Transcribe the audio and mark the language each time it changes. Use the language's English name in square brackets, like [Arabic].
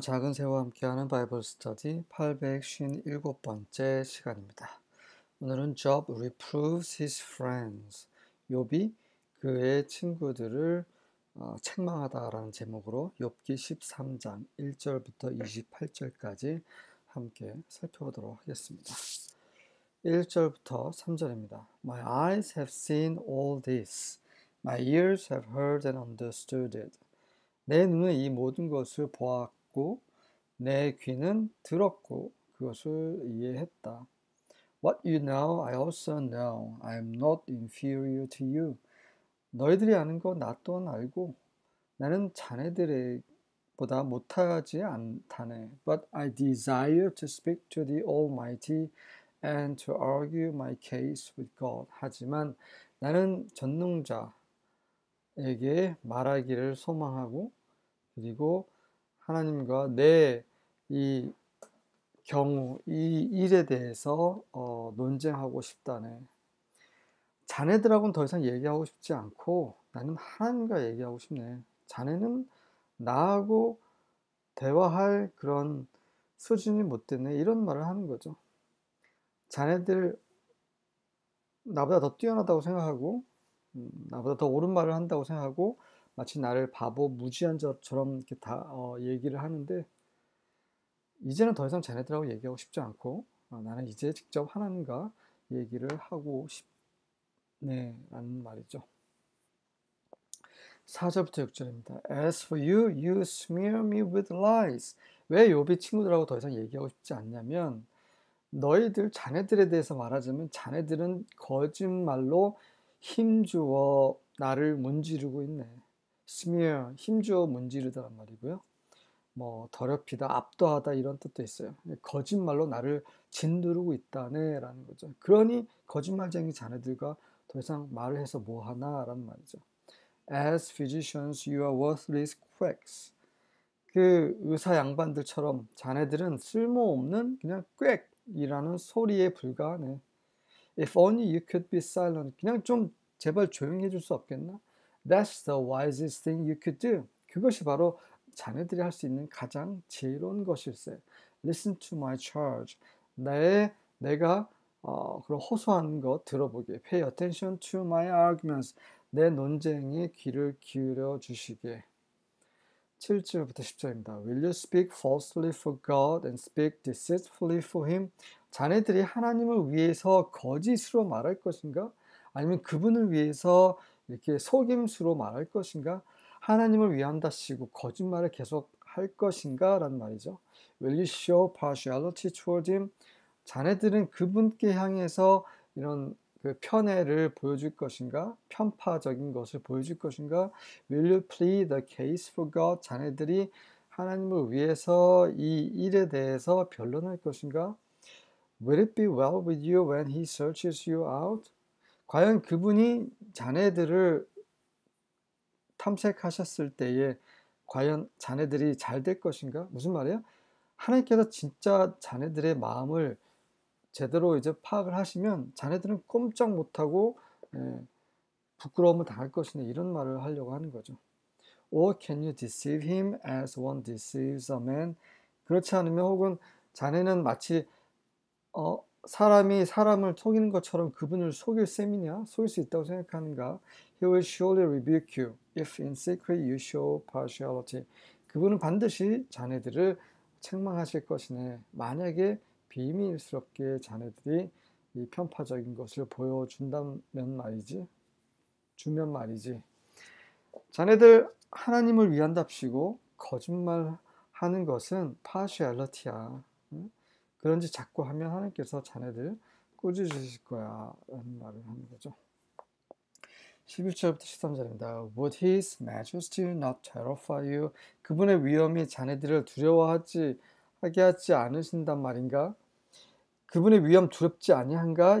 [Korean] 작은 새와 함께하는 바이블 스터디 857번째 시간입니다. 오늘은 [English] Job reproves his friends. [Korean] 욥이 그의 친구들을 책망하다라는 제목으로 욥기 13장 1절부터 28절까지 함께 살펴보도록 하겠습니다. 1절부터 3절입니다. [English] My eyes have seen all this. My ears have heard and understood it. [Korean] 내 눈은 이 모든 것을 보았고 내 귀는 들었고 그것을 이해했다. [English] What you know, I also know. I am not inferior to you. [Korean] 너희들이 아는 거 나 또한 알고 나는 자네들보다 못하지 않다네. [English] But I desire to speak to the Almighty and to argue my case with God. [Korean] 하지만 나는 전능자에게 말하기를 소망하고 그리고 하나님과 내 이 이 일에 대해서 논쟁하고 싶다네. 자네들하고는 더 이상 얘기하고 싶지 않고 나는 하나님과 얘기하고 싶네. 자네는 나하고 대화할 그런 수준이 못 됐네. 이런 말을 하는 거죠. 자네들 나보다 더 뛰어나다고 생각하고 나보다 더 옳은 말을 한다고 생각하고 마치 나를 바보 무지한 자처럼 이렇게 다 얘기를 하는데 이제는 더 이상 자네들하고 얘기하고 싶지 않고 나는 이제 직접 하나님과 얘기를 하고 싶네 라는 말이죠. 4절부터 6절입니다. [English] As for you, you smear me with lies. [Korean] 왜 욥이 친구들하고 더 이상 얘기하고 싶지 않냐면 너희들 자네들에 대해서 말하자면 자네들은 거짓말로 힘주어 나를 문지르고 있네. smear, 힘주어 문지르다란 말이고요. 뭐 더럽히다, 압도하다 이런 뜻도 있어요. 거짓말로 나를 짓누르고 있다네 라는 거죠. 그러니 거짓말쟁이 자네들과 더 이상 말을 해서 뭐하나 라는 말이죠. [English] As physicians, you are worthless quacks. [Korean] 그 의사 양반들처럼 자네들은 쓸모없는 그냥 꽥이라는 소리에 불과하네. [English] If only you could be silent. [Korean] 그냥 좀 제발 조용히 해줄 수 없겠나? [English] That's the wisest thing you could do. [Korean] 그것이 바로 자네들이 할 수 있는 가장 지혜로운 것일세. [English] Listen to my charge. [Korean] 내가 그런 호소하는 거 들어보게. [English] Pay attention to my arguments. [Korean] 내 논쟁에 귀를 기울여 주시게. 7절부터 10절입니다. [English] Will you speak falsely for God and speak deceitfully for him? [Korean] 자네들이 하나님을 위해서 거짓으로 말할 것인가? 아니면 그분을 위해서 이렇게 속임수로 말할 것인가? 하나님을 위한다시고 거짓말을 계속 할 것인가? 라는 말이죠. [English] Will you show partiality toward him? [Korean] 자네들은 그분께 향해서 이런 그 편애를 보여줄 것인가? 편파적인 것을 보여줄 것인가? [English] Will you plead the case for God? [Korean] 자네들이 하나님을 위해서 이 일에 대해서 변론할 것인가? [English] Will it be well with you when he searches you out? [Korean] 과연 그분이 자네들을 탐색하셨을 때에 과연 자네들이 잘 될 것인가? 무슨 말이에요? 하나님께서 진짜 자네들의 마음을 제대로 이제 파악을 하시면 자네들은 꼼짝 못하고 부끄러움을 당할 것이네 이런 말을 하려고 하는 거죠. [English] Or can you deceive him as one deceives a man? [Korean] 그렇지 않으면 혹은 자네는 마치 사람이 사람을 속이는 것처럼 그분을 속일 셈이냐? 속일 수 있다고 생각하는가? [English] He will surely rebuke you if in secret you show partiality. [Korean] 그분은 반드시 자네들을 책망하실 것이네. 만약에 비밀스럽게 자네들이 이 편파적인 것을 보여준다면 말이지. 주면 말이지. 자네들 하나님을 위한답시고 거짓말하는 것은 partiality야. 응? 그런지 자꾸 하면 하나님께서 자네들 꾸짖으실 거야 라는 말을 하는 거죠. 11절부터 13절입니다. [English] Would his majesty not terrify you? [Korean] 그분의 위엄이 자네들을 두려워하게 하지 않으신단 말인가? 그분의 위엄 두렵지 아니한가?